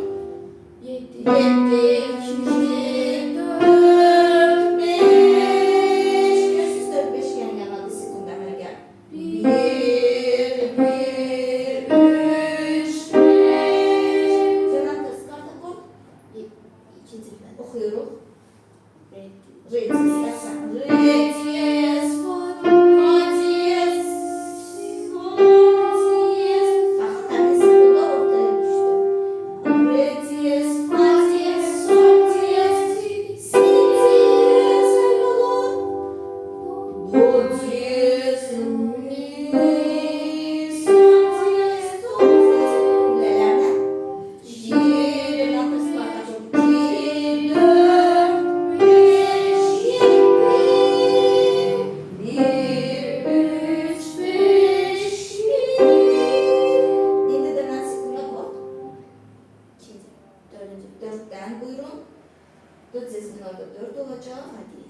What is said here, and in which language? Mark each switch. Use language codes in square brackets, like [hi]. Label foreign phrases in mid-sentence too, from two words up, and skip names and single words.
[az] 7, 2, 4, 5. Görürsünüz 4, 5 yan-yanadır. Sekunda əmələ gəlir. 1, 3, 5. Cənab tez karta qol. İkinci pilə. Oxuyuruq. Re. Re diyez, re diyez, fa diyez, sol diyez. Baxın, həmin sekunda ortaya düşdü. Re diyez, fa diyez, sol diyez, si diyez, elə olur. Do diyez, mi, sol diyez, do diyez. Pilələrdən. Dörd, beş, yeddi. 1, 3, 5, 1. İndi də mən sekunda kod. İkinci. Dördüncü. [tr] 4'ten buyurun. 4 sesinin orada 4 olacak. Fadiz.